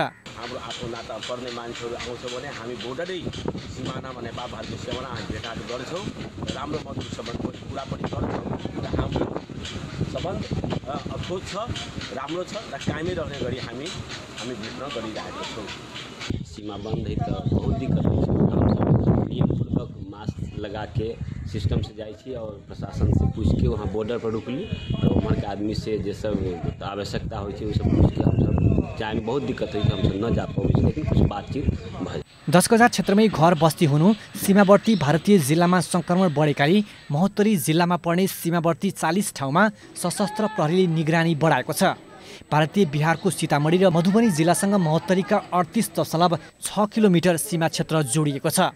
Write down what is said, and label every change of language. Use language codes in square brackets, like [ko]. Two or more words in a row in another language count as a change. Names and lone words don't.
[ne] हाम्रो आफ्नो नाता पर्ने मान्छेहरू आउँछ भने हामी बोर्डरै सिमानामा नेपाल भारतीय सीमामा हामी भेटघाट गर्छौँ। राम्रो मजबुत सम्बन्धको कुरा पनि गर्छौँ र हाम्रो सम्बन्ध अद्भुत छ, राम्रो छ र कायमै रहने गरी हामी भेट्न गरिरहेका छौँ। [hi] सीमा बंद है तो बहुत दिक्कत हो, नियमपूर्वक मास्क लगा के सिस्टम से जाइए और प्रशासन से पूछ के वहाँ बॉर्डर पर रुकली और वहाँ के आदमी से जे सब आवश्यकता हो सब पूछ के हम सब जाए में बहुत दिक्कत हुई, हम सब न जा पाओ, लेकिन कुछ बातचीत भए। [ne] 10 गजा क्षेत्रमै घर बस्ती हुनु सीमावर्ती भारतीय जिल्लामा संक्रमण बढेकाले महोत्तरी जिल्लामा पर्ने सीमावर्ती 40 ठाउँमा सशस्त्र प्रहरीले निगरानी बढाएको छ। भारतीय बिहारको सीतामढी र मधुबनी जिल्लासँग महोत्तरीका 38.6 किलोमिटर सीमा क्षेत्र जोडिएको छ।